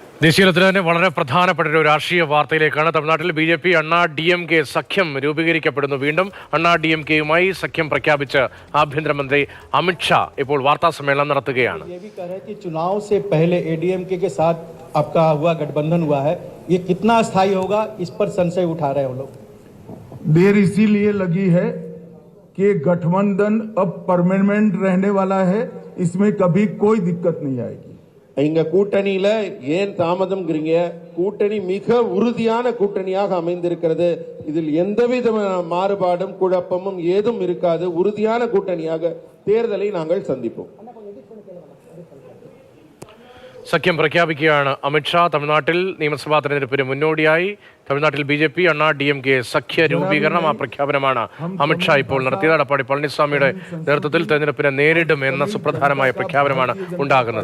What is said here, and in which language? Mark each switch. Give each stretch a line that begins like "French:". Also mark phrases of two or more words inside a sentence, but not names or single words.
Malayalam: ദേശീയതലത്തിൽ തന്നെ വളരെ പ്രധാനപ്പെട്ട ഒരു രാഷ്ട്രീയ വാർത്തയിലേക്കാണ്. തമിഴ്നാട്ടിൽ ബി.ജെ.പി. അണ്ണാ ഡി.എം.കെ സഖ്യം രൂപീകരിക്കപ്പെടുന്നു. വീണ്ടും അണ്ണാ ഡി.എം.കെയുമായി സഖ്യം പ്രഖ്യാപിച്ച് ആഭ്യന്തരമന്ത്രി അമിത്ഷാ ഇപ്പോൾ വാർത്താ സമ്മേളനം നടത്തുകയാണ്.
Hindi: चुनाव से पहले एडीएमके के साथ आपका हुआ गठबंधन हुआ है, ये कितना स्थायी होगा, इस पर संशय उठा रहे हैं वो लोग। देर इसीलिए लगी है कि गठबंधन अब परमानेंट रहने वाला है, इसमें कभी कोई दिक्कत नहीं आएगी.
Tamil: இங்க கூட்டணியில ஏன் தாமதம்ங்கிறீங்க? கூட்டணி மிக உறுதியான கூட்டணியாக அமைந்திருக்கிறது. இதில் எந்தவித மாறுபாடும் குழப்பமும் ஏதும் இருக்காது. உறுதியான கூட்டணியாக தேர்தலை நாங்கள் சந்திப்போம்.
Malayalam: സഖ്യം പ്രഖ്യാപിക്കുകയാണ് അമിത്ഷാ. തമിഴ്നാട്ടിൽ നിയമസഭാ തെരഞ്ഞെടുപ്പിന് മുന്നോടിയായി തമിഴ്നാട്ടിൽ ബി.ജെ.പി. അണ്ണാ ഡി.എം.കെ സഖ്യ രൂപീകരണം, ആ പ്രഖ്യാപനമാണ് അമിത്ഷാ ഇപ്പോൾ നടത്തിയത്. എടപ്പാടി പളനിസ്വാമിയുടെ നേതൃത്വത്തിൽ തെരഞ്ഞെടുപ്പിനെ നേരിടും എന്ന സുപ്രധാനമായ പ്രഖ്യാപനമാണ് ഉണ്ടാകുന്നത്.